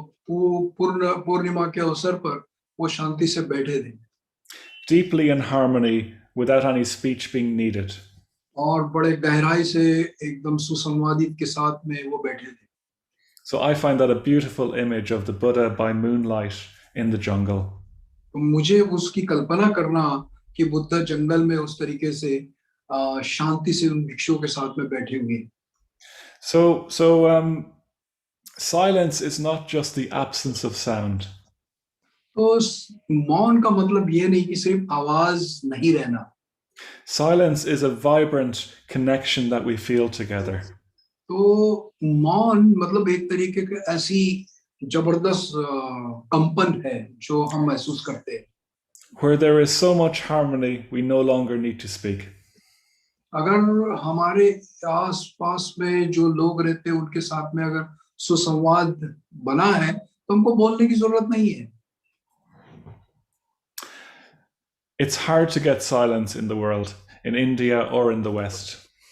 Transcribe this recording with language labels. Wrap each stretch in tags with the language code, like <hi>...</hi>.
<hi>पूर्णिमा के अवसर पर वो शांति से बैठे थे</hi> <en>deeply in harmony without any speech being needed.</en> <hi>और बड़े गहराई से एकदम सुसंवादित के साथ में वो बैठे थे.</hi> <en>So I find that a beautiful image of the Buddha by moonlight in the jungle.</en> <hi>तो मुझे उसकी कल्पना करना कि बुद्ध जंगल में उस तरीके से शांति से उन भिक्षुओं के साथ में बैठे हुए.</hi> <en>So silence is not just the absence of sound.</en> <hi>तो मौन का मतलब ये नहीं कि सिर्फ आवाज नहीं रहना.</hi> <en>Silence is a vibrant connection that we feel together.</en> <hi>तो मौन मतलब एक तरीके की ऐसी जबरदस्त कंपन है जो हम महसूस करते हैं.</hi> <en>Where there is so much harmony, we no longer need to speak.</en> <hi>अगर हमारे आस-पास में जो लोग रहते हैं उनके साथ में अगर सुसंवाद बना है तो हमको बोलने की जरूरत नहीं है.</hi> <en>It's hard to get silence in the world, in India or in the West.</en>